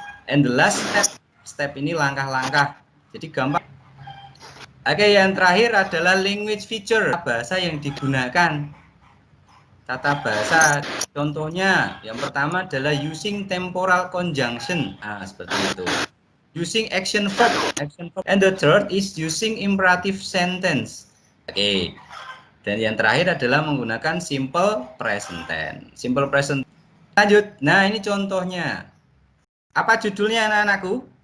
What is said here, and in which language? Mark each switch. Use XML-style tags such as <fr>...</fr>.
<en>And the last step</en> <id>ini langkah-langkah. Jadi gampang. Oke, yang terakhir adalah language feature, bahasa yang digunakan. Tata bahasa, contohnya yang pertama adalah</id> <en>using temporal conjunction.</en> <id>Nah, seperti itu.</id> <en>Using action verb. And the third is using imperative sentence. Oke.</en> <id>Dan yang terakhir adalah menggunakan simple present tense. Simple present. Lanjut. Nah, ini contohnya. Apa judulnya anak-anakku?</id>